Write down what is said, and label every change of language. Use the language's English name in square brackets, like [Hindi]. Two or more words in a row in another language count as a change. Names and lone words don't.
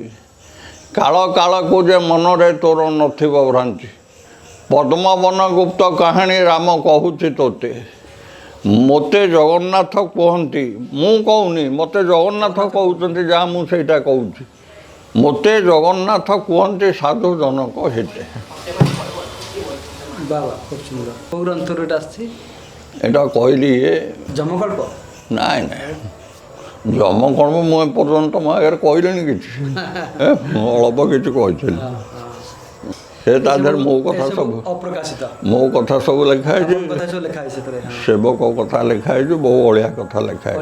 [Odia] କାଳ କାଳକୁ ଯେ ମନରେ ତୋର ନଥିବ ଭ୍ରାନ୍ତି, ପଦ୍ମବନ ଗୁପ୍ତ କାହାଣୀ ରାମ କହୁଛି ତୋତେ। ମୋତେ ଜଗନ୍ନାଥ କୁହନ୍ତି, ମୁଁ କହୁନି, ମୋତେ ଜଗନ୍ନାଥ କହୁଛନ୍ତି, ଯାହା ମୁଁ ସେଇଟା କହୁଛି। ମୋତେ ଜଗନ୍ନାଥ କୁହନ୍ତି ସାଧୁ ଜନକ ହେତେ। [Bangla] ବାବା খুব সুন্দর। কোন গ্রন্থর এটা আসছে? [Odia] এটা କହିଲି [Bangla] জন্মকল্প? [Odia] ନାଇଁ ନାଇଁ, ଜମ କର୍ମ ମୁଁ ଏପର୍ଯ୍ୟନ୍ତ ମୋ ଆଗରେ କହିଲିଣି କିଛି ଅଳ୍ପ କିଛି କହିଥିଲି ସେ ତା ଦେହରେ ମୋ କଥା ସବୁ ଅପ୍ରକାଶିତ ମୋ କଥା ସବୁ ଲେଖା ହେଇଛି କଥା ସବୁ ଲେଖା ହେଇଛି ସେଥିରେ ସେବକ କଥା ଲେଖା ହେଇଛି ବହୁ ଅଳିଆ କଥା ଲେଖା ହେଇଛି